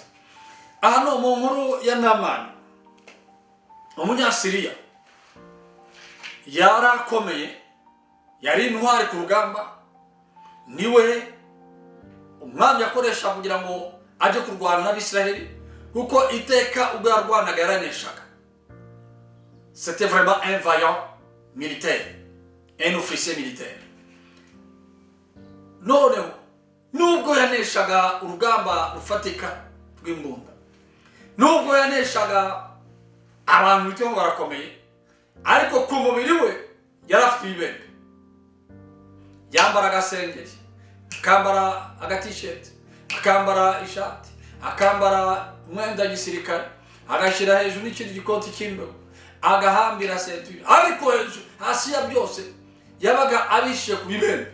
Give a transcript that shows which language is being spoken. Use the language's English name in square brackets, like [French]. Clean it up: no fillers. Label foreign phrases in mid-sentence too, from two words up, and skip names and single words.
[Kinyarwanda] Aha no mu nkuru ya Namani, umunyasiriya yarakomeye, yari intwari ku rugamba, niwe umwami yakoresha kugira ngo ajye kurwana n'Abisiraheli, kuko iteka ubwo yarwanaga yaraneshaga. [French] C'était vraiment un vaillant militaire, un officier militaire. [Kinyarwanda] Noneho nubwo yaneshaga urugamba rufatika rw'imbunda, nubwo yaneshaga abantu bityo barakomeye, ariko ku mubiri we yari afite ibibembe. Yambara agasengeri, akambara agatisheti, akambara ishati, akambara umwenda gisirikare, agashyira hejuru n'ikindi gikoti cy'imbeho, agahambira sentire, ariko hejuru hasi ya byose yabaga abishiye ku bibembe.